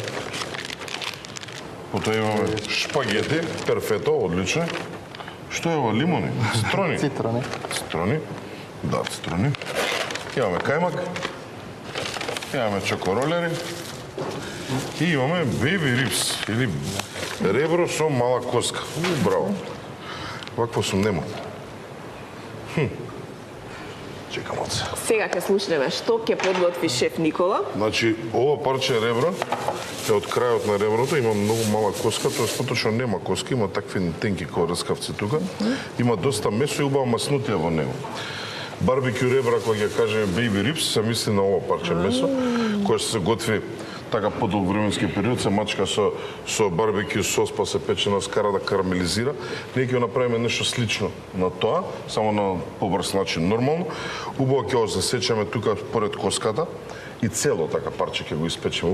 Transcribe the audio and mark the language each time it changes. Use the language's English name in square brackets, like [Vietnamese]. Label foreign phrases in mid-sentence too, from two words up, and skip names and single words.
[Macedonian] Потоа имаме шпагети, перфето, одлично. Што е ова? Лимони? Цитрони? Цитрони. Да, цитрони. Имаме кајмак. Имаме чокоролери. И имаме [English] baby ribs, [Macedonian] или ребро со мала коска. Браво. Вакво сум нема. Чекам од се. Сега ќе слушнеме што ќе подготви шеф Никола. Значи, ова парче ребро е од крајот на реброто, има многу мала коска, тоа што нема коска, има такви тенки како раскавци тука. Има доста месо и убава маснутија во него. Барбекю ребра, кога ќе кажеме [English] baby ribs, [Macedonian] се мисли на ова парче месо, кое се готви така подолг временски период, се мачка со барбекю сос, па се пече на скара да карамелизира. Ние ќе направиме нешто слично на тоа, само на побрз начин нормално. Убаво ќе го засечеме тука поред коската и цело така парче ќе го испечеме.